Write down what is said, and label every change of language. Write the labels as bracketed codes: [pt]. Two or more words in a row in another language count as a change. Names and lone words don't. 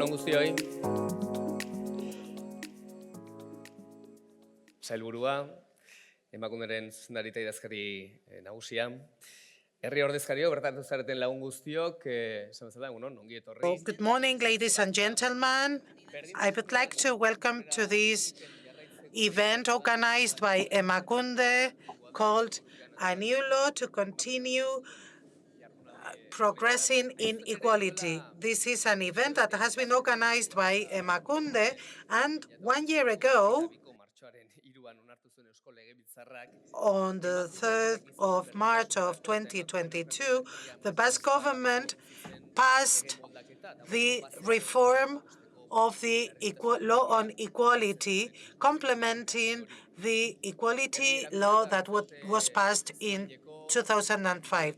[eu] guztioi. Sailburua, emakunderen zuzendari eta idazkari nagusia. Herri ordezkario, bertatu zareten lagun guztiok, esan bezala, ongi etorri. [en] Good morning, ladies and gentlemen. I would like to welcome to this event organized by Emakunde called A New Law to Continue Progressing in Equality. This is an event that has been organized by Emakunde, and 1 year ago, on the 3rd of March of 2022, the Basque government passed the reform of the law on equality, complementing the equality law that was passed in 2005.